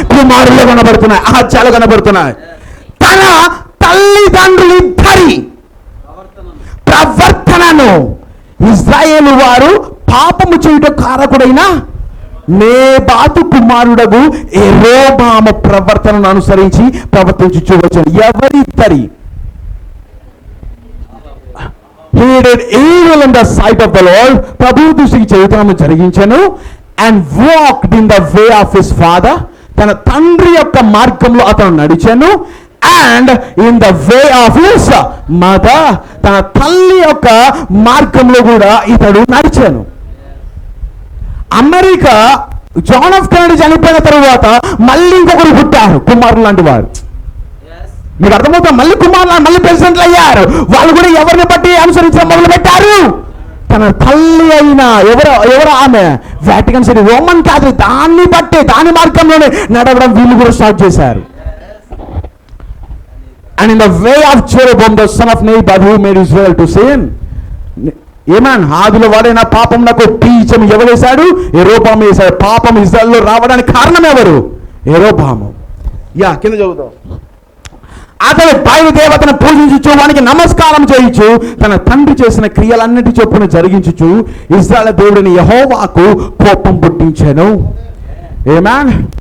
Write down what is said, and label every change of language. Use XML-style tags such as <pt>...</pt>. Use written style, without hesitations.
<te>కుమారుల్లో కనబడుతున్నాయి, ఆహాజ్యాలు కనబడుతున్నాయి. తన తల్లిదండ్రులిద్దరి ప్రవర్తనను ఇశ్రాయేలు వారు పాపము చేయుట కారకుడైన నేబాతు కుమారుడగు యెరోబాము ప్రవర్తనను అనుసరించి ప్రవర్తించుచు. ఎవరిద్దరి?</te> <en>He did evil in the sight of the Lord.</en> <te>ప్రభు దృష్టికి చెడుతనము జరిగించెను.</te> <en>And walked in the way of his father.</en> <te>తన తండ్రి యొక్క మార్గంలో అతను నడిచెను.</te> <en>And in the way of his mother.</en> <te>తన తల్లి యొక్క మార్గంలో కూడా ఇతడు నడిచాను. అమెరికా జాన్ ఎఫ్ కెనడీ చనిపోయిన తరువాత మళ్ళీ ఇంకొకరు పుట్టారు, కుమారులు లాంటి వారు. మీకు అర్థమవుతా? మళ్ళీ కుమారులు, మళ్ళీ ప్రెసిడెంట్లు అయ్యారు. వాళ్ళు కూడా ఎవరిని బట్టి అనుసరించడం మొదలు పెట్టారు? తన తల్లి అయిన ఎవరు ఆమె? Vatican city Roman Catholic. దాన్ని బట్టి దాని మార్గంలోనే నడవడం వీళ్ళు కూడా స్టార్ట్ చేశారు.</te> <en>And in the way of Jeroboam the son of Nebat who made Israel to sin.</en> <te>ఏమన్ ఆదిలో వాడైన పాపం నాకు బీజం ఎవరేశాడు? యెరోబాము వేశాడు. పాపం ఇజ్రాయెల్లో రావడానికి కారణం ఎవరు? యెరోబాము. కింద చదువుతాం. అతడు బయలు దేవతను పూజించుచు, వానికి నమస్కారం చేయించు, తన తండ్రి చేసిన క్రియలన్నిటి చొప్పున జరిగించుచు ఇశ్రాయేలు దేవుడిని యెహోవాకు కోపం పుట్టించాను. ఏమన్?</te>